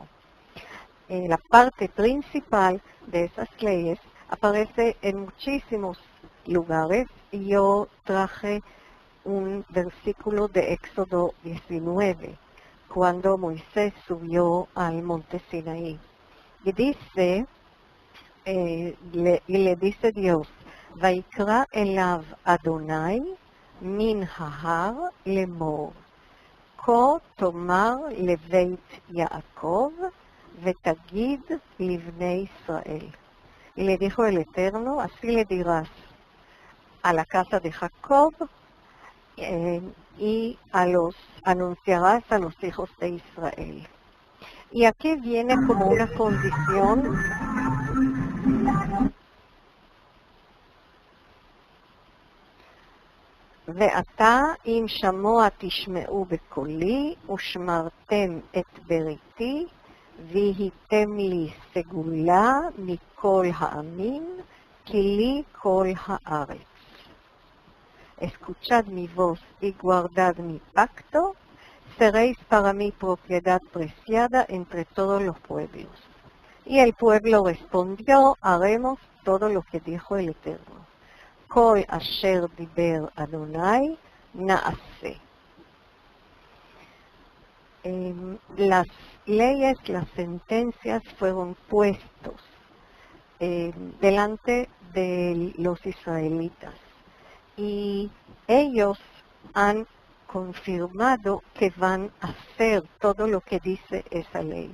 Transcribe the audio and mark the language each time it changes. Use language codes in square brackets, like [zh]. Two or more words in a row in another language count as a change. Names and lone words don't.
[es] La parte principal de esas leyes aparece en muchísimos lugares y yo traje un versículo de Éxodo 19, cuando Moisés subió al monte Sinaí. Y dice, le dice Dios, [he] ויקרא אליו אדוני מן ההר לאמר, כה תאמר לבית יעקב ותגיד לבני ישראל. [es] Y le dijo el Eterno, así le dirás a la casa de Jacob y anunciarás a los hijos de Israel. Y aquí viene como una condición [he] ועתה אם שמוע תשמעו בקולי ושמרתם את בריתי והייתם לי סגולה מכל העמים כי לי כל הארץ. [es] Escuchad mi voz y guardad mi pacto, seréis para mí propiedad preciada entre todos los pueblos. Y el pueblo respondió, haremos todo lo que dijo el Eterno. [he] כל אשר דיבר אדוני נעשה. [es] Las leyes, las sentencias fueron puestos delante de los israelitas y ellos han confirmado que van a hacer todo lo que dice esa ley.